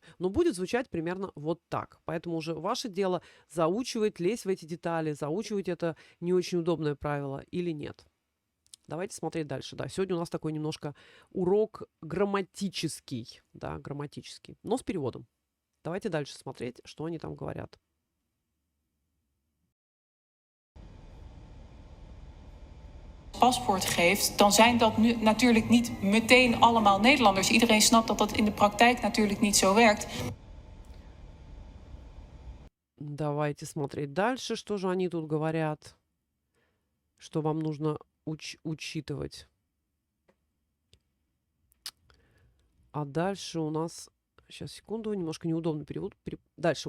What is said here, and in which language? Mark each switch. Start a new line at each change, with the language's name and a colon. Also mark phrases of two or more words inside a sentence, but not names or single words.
Russian: Но будет звучать примерно вот так. Поэтому уже ваше дело заучивать, лезть в эти детали, заучивать это не очень удобное правило или нет. Давайте смотреть дальше. Да, сегодня у нас такой немножко урок грамматический, да, грамматический, но с переводом. Давайте дальше смотреть, что они там говорят.
Dutch: Paspoort geeft, dan zijn dat nu natuurlijk niet meteen allemaal Nederlanders. Iedereen snapt dat dat in de praktijk natuurlijk niet zo werkt.
Russian: Давайте смотреть дальше, что же они тут говорят. Что вам нужно учитывать. А дальше у нас... Сейчас, секунду, немножко неудобный перевод. Дальше.